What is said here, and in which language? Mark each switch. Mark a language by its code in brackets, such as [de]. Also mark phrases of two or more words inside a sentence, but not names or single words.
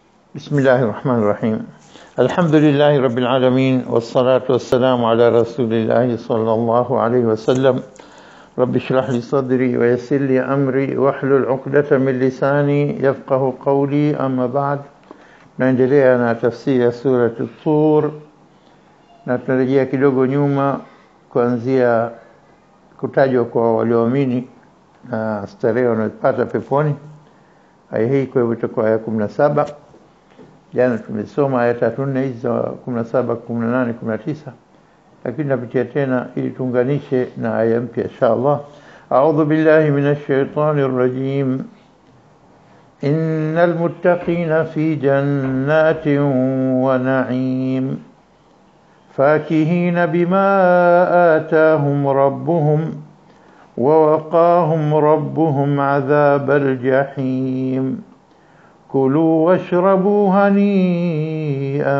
[ar] بسم الله الرحمن الرحيم. الحمد لله رب العالمين، والصلاة والسلام على رسول الله صلى الله عليه وسلم. رب اشرح لي صدري ويسر لي أمري واحلل عقدة من لساني يفقه قولي. أما بعد، [sw] naendelea na tafsiri ya sura At-Tur na tunarejea kidogo nyuma kuanzia kutajwa kwa walioamini na starehe wanayopata peponi. Aya hii kwa hivyo itakuwa aya 17. Jana tumesoma aya 3 hizo 17, 18, 19, lakini napitia tena ili tuunganishe na aya mpya inshallah. [ar] أعوذ بالله من الشيطان الرجيم. إن المتقين في جنات ونعيم فاكهين بما آتاهم ربهم ووقاهم ربهم عذاب الجحيم كلوا واشربوا هنيئا